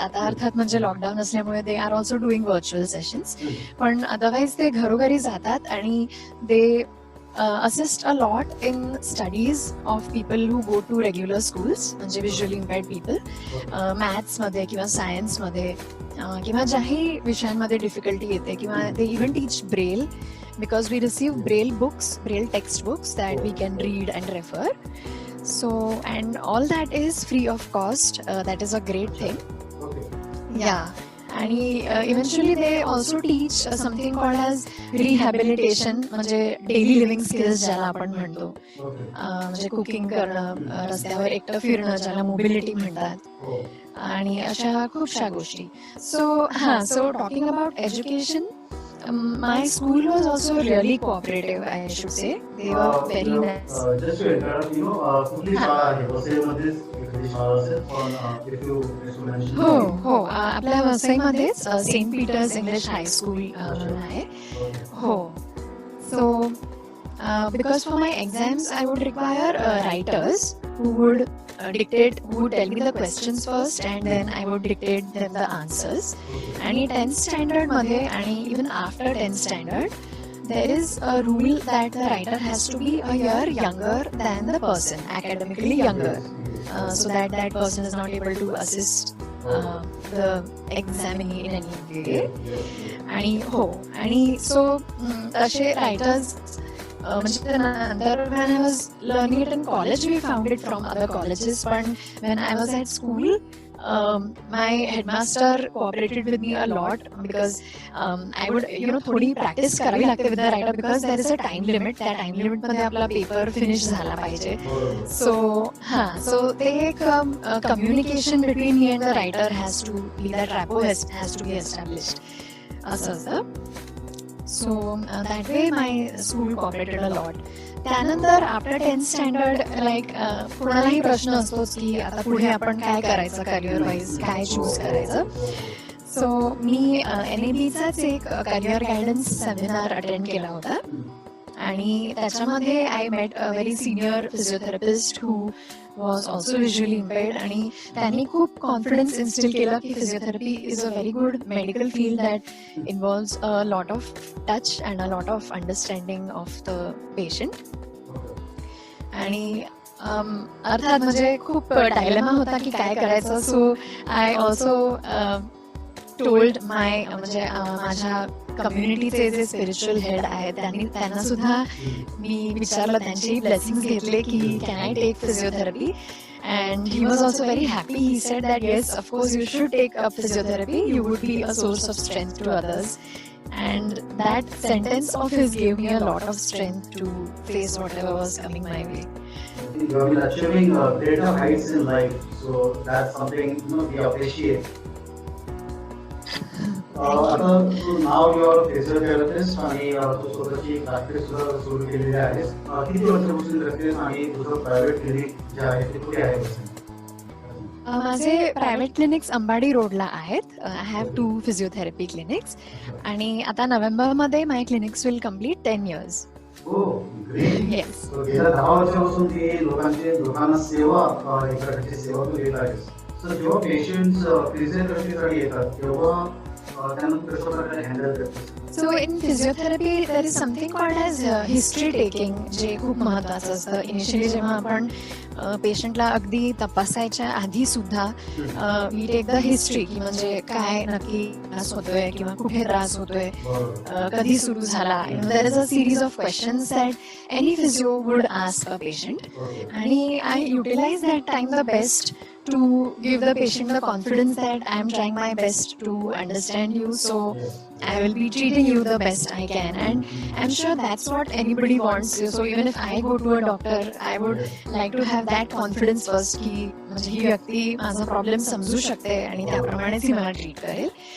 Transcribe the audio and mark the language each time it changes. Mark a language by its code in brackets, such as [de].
[mr] आता अर्थात म्हणजे [en] lockdown असल्यामुळे they are also doing virtual sessions, [mr] पण अदरवाईज ते घरोघरी जातात आणि [en] they assist a lot in studies of people who go to regular schools, म्हणजे visually impaired people, [mr] मॅथ्समध्ये किंवा सायन्समध्ये किंवा ज्याही विषयांमध्ये डिफिकल्टी येते, किंवा [en] They even teach braille because we receive braille books, braille textbooks that we can read and refer. So, and all that is free of cost. That is a great thing. Okay. Yeah. आणि eventually they also teach something called as rehabilitation, [mr] म्हणजे daily living skills ज्याला आपण म्हणतो. [en] Okay. [mr] म्हणजे cooking करणं, रस्त्यावर एकटं फिरणं ज्याला मोबिलिटी म्हणतात, हो. आणि अशा खूपशा गोष्टी. [en] So talking about education, my school was also really cooperative, I should say. They were very nice. Just to interrupt, [mr] कुठली शाळा आहे? वसईमध्येच एखादी शाळा असेल, पण [en] if you mention. [mr] हो, आपल्या वसईमध्येच सेंट पीटर्स इंग्लिश हायस्कूल म्हणून आहे. हो. [en] So, because for my exams, I would require writers who would who would tell me the questions first, and then I would dictate them the answers. And in 10th standard मध्ये, and even after 10th standard, there is a rule that the writer has to be a year younger than the person, academically younger, so that that person is not able to assist the examinee in any way. [mr] आणि so तसे writers, म्हणजे नंतर [en] when I was learning it in college, we found it from other colleges, but when I was at school, my headmaster cooperated with me a lot, because I would, [mr] थोडी practice करावी लागते [en] with the writer, because there is a time limit. [mr] त्या time limit मध्ये आपला paper finish झाला पाहिजे. So ते एक [en] communication between me and the writer has to be, that rapport has to be established. [mr] असं असतं. [en] So that way my school cooperated a lot. [mr] त्यानंतर [en] after 10th standard, like [mr] कोणालाही प्रश्न असतोच की आता पुढे आपण काय करायचं, करिअर वाईज काय चूज करायचं. सो मी NABचाच एक करिअर गायडन्स सेमिनार अटेंड केला होता, आणि त्याच्यामध्ये [en] I met a very senior physiotherapist who was also visually impaired, [mr] आणि त्यांनी खूप कॉन्फिडन्स इन्स्टिल केलं की [en] Physiotherapy is a very good medical field that involves a lot of touch and a lot of understanding of the patient. [mr] आणि अर्थात म्हणजे खूप dilemma होता की काय करायचं. [en] so I also told my, [mr] म्हणजे माझ्या कम्युनिटीचे जे स्पिरिच्युअल हेड आहेत त्यांना सुद्धा मी विचारलं, त्यांचे ब्लेसिंग्स घेतले की [en] Can I take physiotherapy. And he was also very happy. He said that yes, of course you should take up physiotherapy. You would be a source of strength to others. And that sentence of his gave me a lot of strength to face whatever was coming my way. You have been achieving greater heights in life, so that's something we appreciate. [mr] आता [en] now you are a physiotherapist [mr] आणि तू स्वतःची practice सुद्धा सुरू केलेली आहेस. किती वर्षापासून करतेस, आणि तुझं प्रायव्हेट क्लिनिक जे आहे ते कुठे आहे? [en] माझे private clinics Ambadi रोडला आहेत. I have 2 physiotherapy clinics, [mr] आणि आता नोव्हेंबरमध्ये [en] My clinics will complete 10 years. Yes. [mr] गेल्या 10 वर्षापासून ती लोकांना सेवा सेवा तू देत आहेस. सो जेव्हा पेशंट्स फिजिओथेरपीसाठी येतात तेव्हा त्यांना कशा प्रकारे हँडल करतेस? [en] So in physiotherapy there is something called as history taking, [mr] जे खूप महत्वाचं असतं. इनिशियली जेव्हा आपण पेशंटला अगदी तपासायच्या आधी सुद्धा [en] we take the history, [mr] की म्हणजे काय नक्की त्रास होतोय किंवा कुठे त्रास होतोय, कधी सुरू झाला. [en] there is a series of questions that any physio would ask a patient, [mr] आणि [en] I utilise that time the best to give the patient the confidence that I am trying my best to understand you, so I will be treating you the best I can. And I'm sure that's what anybody wants. So even if I go to a doctor, I would like to have that confidence first [mr] की म्हणजे ही व्यक्ती माझा problem समजू शकते आणि त्याप्रमाणेच ही मला treat करेल.